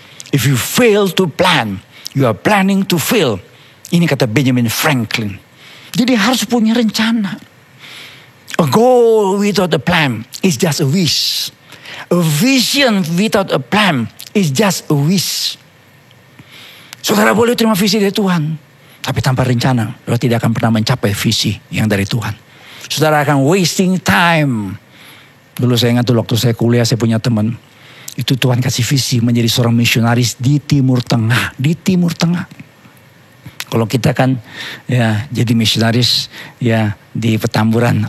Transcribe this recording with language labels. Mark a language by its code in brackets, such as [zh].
[en] If you fail to plan, you are planning to fail. [id] Ini kata Benjamin Franklin. Jadi harus punya rencana. [en] A goal without a plan is just a wish. A vision without a plan is just a wish. [id] Saudara boleh terima visi dari Tuhan. Tapi tanpa rencana, saudara tidak akan pernah mencapai visi yang dari Tuhan. Saudara akan [en] wasting time. [id] Dulu saya ingat waktu saya kuliah, saya punya teman. Itu Tuhan kasih visi menjadi seorang misionaris di Timur Tengah. Di Timur Tengah. Kalau kita kan ya jadi misionaris ya di Petamburan.